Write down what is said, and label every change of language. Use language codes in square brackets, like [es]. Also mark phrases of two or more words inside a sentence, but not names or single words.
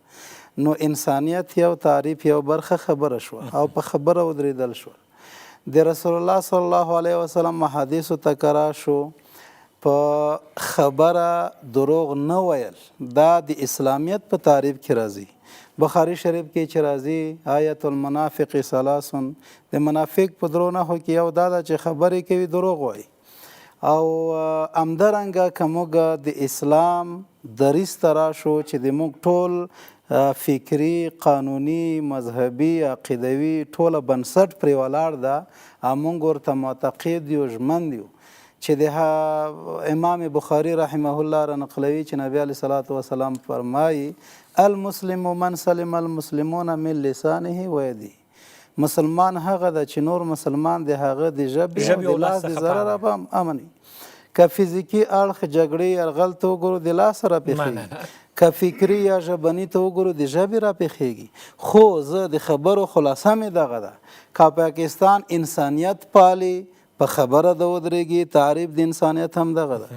[ps] نو انسانیت یو تعریف، یو برخه خبره شوه او په خبره ودرېدل شوه. د رسول الله [ar] صلی الله علیه وسلم [ps] احادیثو ته کرا شو، په خبره دروغ نه ویل، دا د اسلامیت په تعریف کې راځي. بخاري شریف کې چې راځي [ar] آیت المنافق ثلاث، [ps] د منافق په درو نښو کې یو دا ده چې خبرې کوي دروغ وایي. او همدارنګه که موږ د اسلام دریځ ته راشو چې د موږ ټول فکري، قانوني، مذهبي، عقیدوي ټوله بنسټ پرې ولاړ ده، موږ ورته معتقد یو، ژمن یو چې د امام بخاري [ar] رحمه الله [ps] را نقلوي چې نبی [ar] علیه صلات وسلام [ps] فرمایي [ar] المسلم من سلم المسلمون من لسانه و یده. [ps] مسلمان هغه ده چې نور مسلمان د هغه د ژبې او د لاس د ضرره به امني. که فزیکي اړخ جګړې یرغل ته وګورو د لاس را پېښېږي، که فکري یا ژبني ته وګورو د ژبې را پېښېږي. خو زه د خبرو خلاصه مې دغه ده، که پاکستان انسانیت پالي په خبره د ودرېږي، تعریف د انسانیت هم دغه ده.